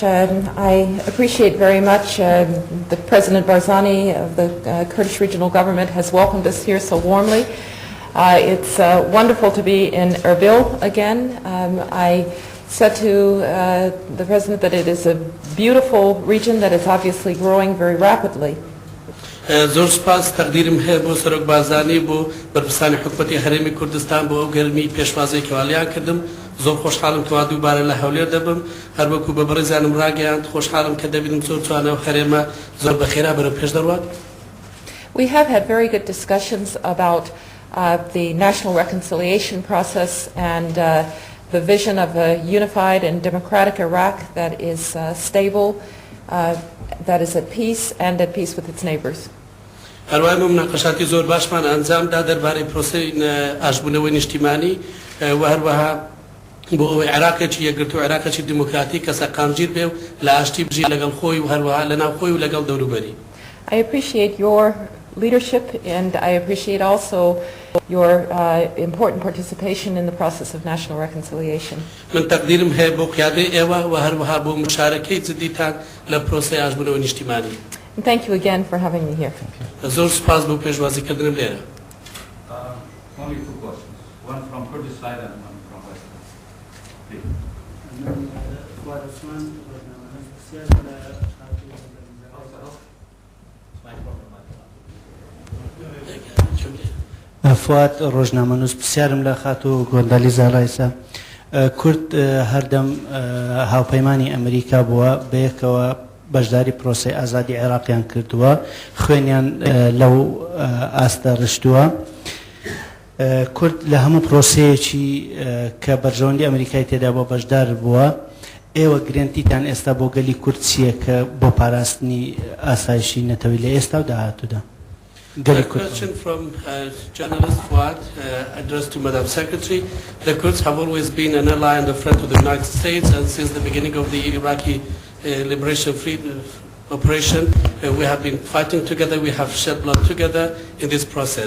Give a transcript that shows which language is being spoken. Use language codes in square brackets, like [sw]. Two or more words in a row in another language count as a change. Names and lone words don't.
[en] I appreciate very much the President Barzani of the Kurdish Regional Government has welcomed us here so warmly. It's wonderful to be in Erbil again. I said to the President that it is a beautiful region that is obviously growing very rapidly. [ckb] زور سپاس تقدیرم هەیە بۆ سەرۆک بارزانی بۆ بەرپرسانی حکوومەتی هەرێمی کوردستان بۆ ئەو گەرمی پێشوازەی کەوالیان کردم. زۆر خۆشحاڵم کەوا دووبارە لە هەولێر دەبم هەر وەکو بە بەڕێزانم ڕاگەیاند خۆشحاڵم کە دەبینم زۆر جوانە و هەرێمە زۆر بەخێرا بەرەو پێش دەڕوات. [en] We have had very good discussions about the national reconciliation process and the vision of a unified and democratic Iraq that is stable, that is at peace and at peace with its neighbors. [ckb] هەروەها مناقەشاتی زۆر باشمان ئەنجامدا دەربارەی پرۆسەی ئاشبوونەوەی نیشتیمانی و هەروەها بۆ ئەوەی عێراقێکی یەکگرتووە و عێراقێکی دیموکراتیک کە سەرقامگیر بێ و لە ئاشتی بژی لەگەڵ خۆی و هەروەها لەناو خۆی و لەگەڵ دەوروبەری. [en] I appreciate your leadership and I appreciate also your important participation in the process of national reconciliation. [ckb] من تقدیرم هەیە بۆ قیادەی ئێوە و هەروەها بۆ مشارەکەی جدیتان لە پرۆسەی ئاشبوونەوەی نیشتیمانی. [en] And thank you again for having me here. [ckb] زۆر سپاس بۆ پێشوازیکردنم لێرە. [en] Only two questions, one from Kurdish side and one from West. [ckb] فواد ڕۆژنامەنووس پرسیارم لە خاتوو کۆندالیزا ڕایسە کورد هەردەم هاوپەیمانی ئەمریکا بووە بەیەکەوە بەشداری پرۆسەی ئازادی عێراقیان کردووە خوێنیان لەو ئاستە ڕشتووە کورد لە هەموو پرۆسەیەکی کە بەرژەوەندی ئەمریکای تێدا بۆ بەشدار بووە ئێوە گرنگتیتان ئێستا بۆ گەلی کورد چییە کە بۆ پاراستنی ئاسایشی نەتەوەی لە ئێستا و داهاتوودا. [en] A question from journalist Fuad addressed to Madam Secretary. The Kurds have always been an ally and a friend to the United States, and since the beginning of the Iraqi liberation operation, we have been fighting together, we have shed blood together in this process.